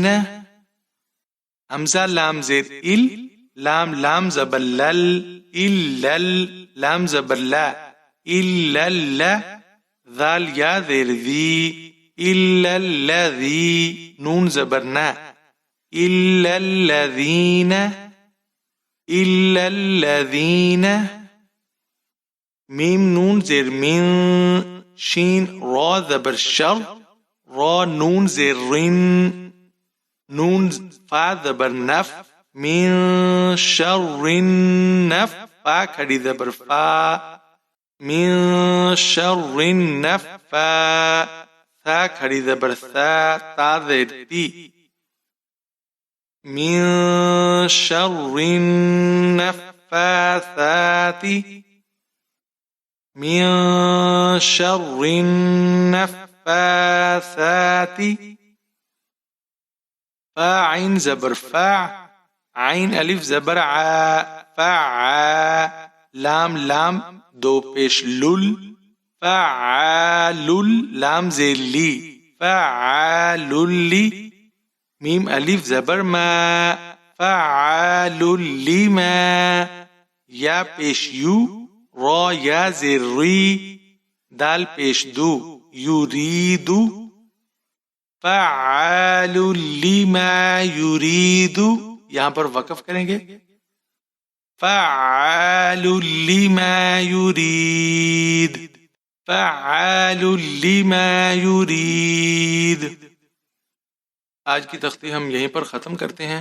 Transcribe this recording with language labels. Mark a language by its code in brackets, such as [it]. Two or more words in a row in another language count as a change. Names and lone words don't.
[ur] حمزہ لام زیر ال، لام زبر لل، الل، لام زبر لا، الل، ذال یا زیر ذی، الا الذی، نون زبر نا، الا الذین، الا الذین۔ میم نون زیر من، شین را زبر شر، را نون زیر رن، نون فا زبر نف، [ar] من شر النف، [ur] فا کھڑی زبر فا، من شر النفا، ثا کھڑی زبر ثا، تا زیر تی، [ar] من شر النفاثات، من شر النفاثات۔ [ur] فا عین زبر فا، عین الف زبر ع، فعا، لام دو پیش لل، فعال، لام زیر لی، فعال لی، میم الف زبر ما، فعال لما، یا پیش یو، را یا زیر ری، دال پیش دو، یرید، [ar] فعال لما یرید۔ [ur] یہاں پر وقف کریں گے، [ar] فعال لما یرید، فعال لما یرید۔ [ur] آج کی تختی ہم یہیں پر ختم کرتے ہیں۔